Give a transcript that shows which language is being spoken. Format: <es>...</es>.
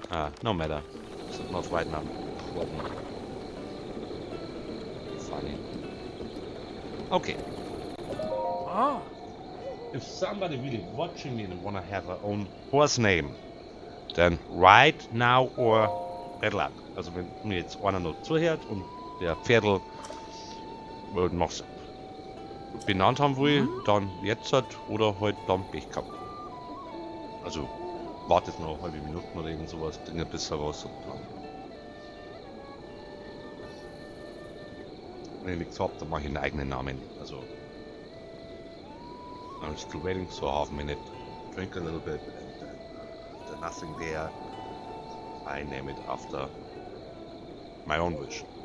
<en>Ah, no matter. It's not right now. Funny. Okay. Ah. If somebody really watching me and wanna have their own horse name, then right now or bad luck.</en> <de>Also wenn mir jetzt einer noch zuhört und der Pferdl noch benannt haben will, dann jetzt halt oder halt dann Pech gehabt. Also wartet noch eine halbe Minute oder irgend sowas, bringt bis heraus und dann. Wenn ich nichts hab, dann mache ich einen eigenen Namen. Also</de> <en>I'm still waiting, so half a minute. Drink a little bit, and after nothing there, I name it after my own wish.</en>